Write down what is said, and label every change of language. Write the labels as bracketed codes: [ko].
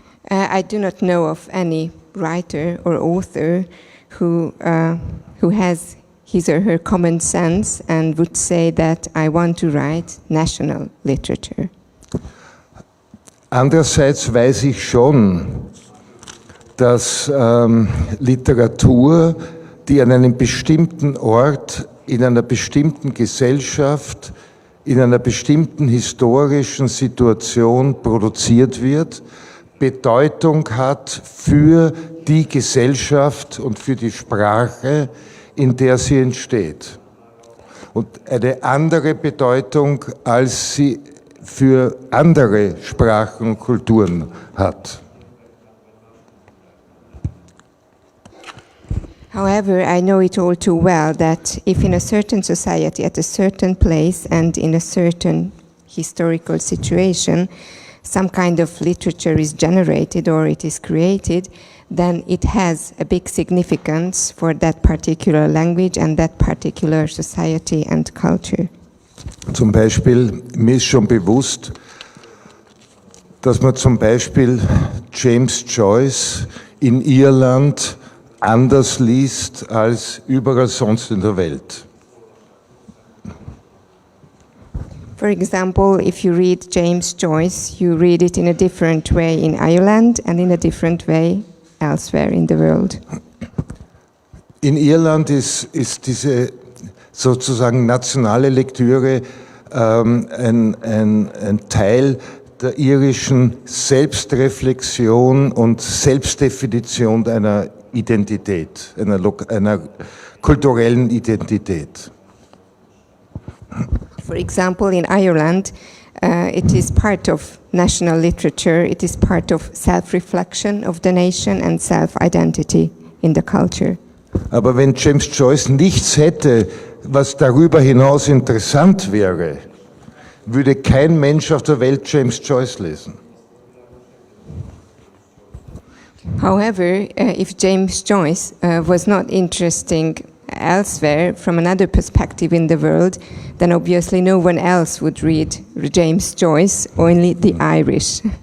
[en] I do not know of any writer or author who has his or her common sense and would say that I want to write national literature. [de] Andererseits weiß ich schon, dass Literatur die an einem bestimmten Ort, in einer bestimmten Gesellschaft, in einer bestimmten historischen Situation produziert wird, Bedeutung hat für die Gesellschaft und für die Sprache, in der sie entsteht. Und eine andere Bedeutung, als sie für andere Sprachen und Kulturen hat. [en] However, I know it all too well that if in a certain society, at a certain place and in a certain historical situation, some kind of literature is generated or it is created, then it has a big significance for that particular language and that particular society and culture. [de] Zum Beispiel, mir ist schon bewusst, dass man zum Beispiel James Joyce in Irland anders liest als überall sonst in der Welt. [en] For example, if you read James Joyce, you read it in a different way in Ireland and in a different way elsewhere in the world. [de] In Irland ist diese sozusagen nationale Lektüre ein Teil der irischen Selbstreflexion und Selbstdefinition einer Identität, einer kulturellen Identität. [en] For example, in Ireland, it is part of national literature, it is part of self-reflection of the nation and self-identity in the culture. [de] Aber wenn James Joyce nichts hätte, was darüber hinaus interessant wäre, würde kein Mensch auf der Welt James Joyce lesen. [en] However, if James Joyce was not interesting elsewhere from another perspective in the world, then obviously no one else would read James Joyce, only the Irish.